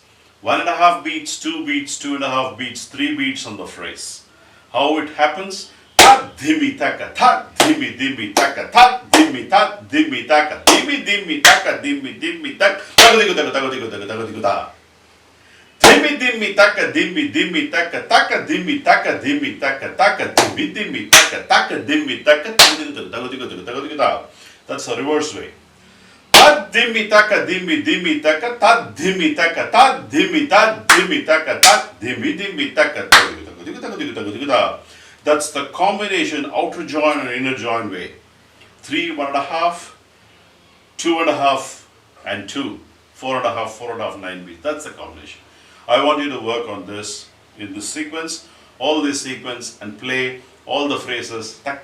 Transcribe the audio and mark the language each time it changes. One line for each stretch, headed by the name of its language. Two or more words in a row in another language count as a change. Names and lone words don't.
English: 1.5 beats, 2 beats, 2.5 beats, 3 beats on the phrase. How it happens? Ta dhimi taka, ta dhimi dhimi taka, ta dhimi ta dhimi taka, dhimi dhimi taka, dhimi dhimi taka, tagadigu taka tagadigu taka tagadigu ta. Dhimi dhimi taka, dhimi dhimi taka, taka dhimi taka, dhimi taka, taka dhimi dhimi taka, taka dhimi taka, tagadigu taka tagadigu ta. That's a reverse way. Ta dhimi taka, dhimi dhimi taka, ta dhimi taka, ta dhimi taka, ta dhimi dhimi taka, tagadigu tagadigu ta. That's the combination outer join and inner join way. 3, 1.5, 2.5, and 2. 4.5, 4.5, 9 beats. That's the combination. I want you to work on this in this sequence, all this sequence, and play all the phrases.